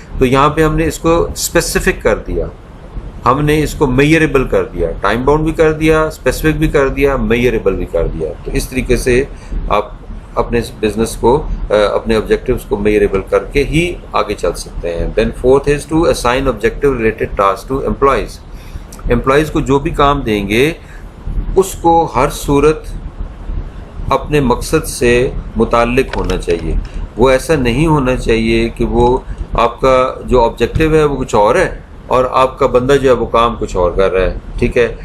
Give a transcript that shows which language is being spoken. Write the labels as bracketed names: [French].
[Urdu] تو یہاں پہ ہم نے اس کو اسپیسیفک کر دیا, ہم نے اس کو میئریبل کر دیا, ٹائم باؤنڈ بھی کر دیا, اسپیسیفک بھی کر دیا, میئریبل بھی کر دیا. تو اس طریقے سے آپ اپنے بزنس کو اپنے آبجیکٹیوز کو میئریبل کر کے ہی آگے چل سکتے ہیں. [English] Then 4th is to assign objective related tasks to employees. [Urdu] Employees کو جو بھی کام دیں گے اس کو ہر صورت اپنے مقصد سے متعلق ہونا چاہیے. وہ ایسا نہیں ہونا چاہیے کہ وہ آپ کا جو آبجیکٹیو ہے وہ کچھ اور ہے اور آپ کا بندہ جو ہے وہ کام کچھ اور کر رہا ہے, ٹھیک ہے.